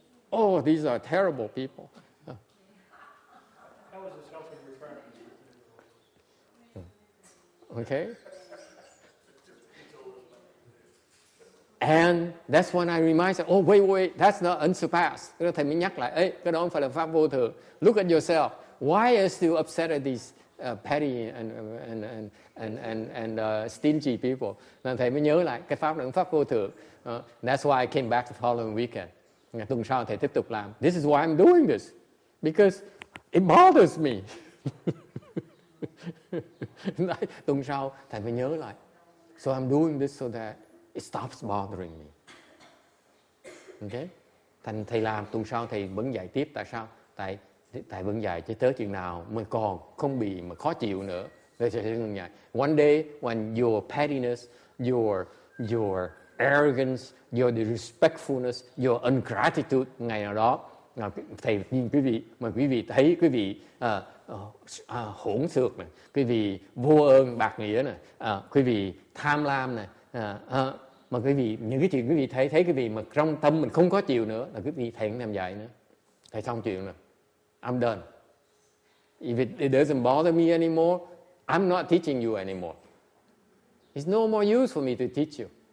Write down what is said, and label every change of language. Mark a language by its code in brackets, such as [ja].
[en] Oh, these are terrible people. That was a self-reference. Okay. And that's when I remind you, oh wait, that's not unsurpassed. [vi] Cái đó thầy mới nhắc lại, cái đó không phải là pháp vô thường. [en] Look at yourself. Why are you still upset at these petty and stingy people? [vi] Nên thầy mới nhớ lại cái pháp là pháp vô thường. [en] That's why I came back the following weekend. [vi] Tuần sau thầy tiếp tục làm. [en] This is why I'm doing this. Because it bothers me. [vi] Tuần sau thầy mới nhớ lại. [en] So I'm doing this so that it stops bothering me. Okay? [vi] Thành thầy làm, tuần sau thầy vẫn dạy tiếp. Tại sao? Tại vẫn dạy cho tới chừng nào mới còn không bị mà khó chịu nữa. [en] One day when your pettiness, your arrogance, your disrespectfulness, your ungratitude, [vi] ngày nào đó thầy nhìn quý vị thấy quý vị hỗn xược này, quý vị vô ơn bạc nghĩa này, quý vị tham lam này, mà quý vị những cái chuyện quý vị thấy quý vị mà trong tâm mình không có chịu nữa là quý vị thầy cũng làm dạy nữa. Thầy xong chuyện rồi, [en] I'm done. If it doesn't bother me anymore, I'm not teaching you anymore. It's no more use for me to teach you.